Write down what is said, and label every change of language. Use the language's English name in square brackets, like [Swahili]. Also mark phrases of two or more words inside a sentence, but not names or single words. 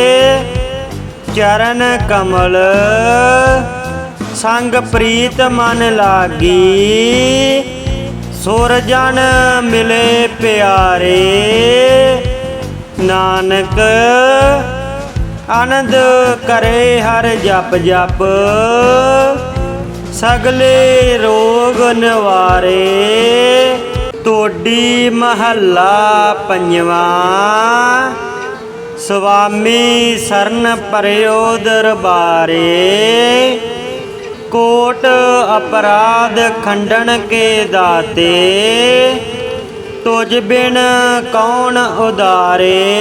[Punjabi] ਚਰਨ ਕਮਲ ਸੰਗ ਪ੍ਰੀਤ ਮਨ ਲਾਗੀ, ਸੁਰ ਜਨ ਮਿਲੇ ਪਿਆਰੇ। ਨਾਨਕ ਅਨੰਦ ਕਰੇ ਹਰ ਜਪ ਜਪ, ਸਗਲੇ ਰੋਗ ਨਿਵਾਰੇ। ਟੋਡੀ ਮਹਲਾ ਪੰਜਵਾਂ, ਸੁਆਮੀ ਸਰਨ ਪਰਿਓ ਦਰਬਾਰੇ। ਕੋਟ ਅਪਰਾਧ ਖੰਡਨ ਕੇ ਦਾਤੇ, ਤੁਝ ਬਿਨ ਕੌਣ ਉਦਾਰੇ।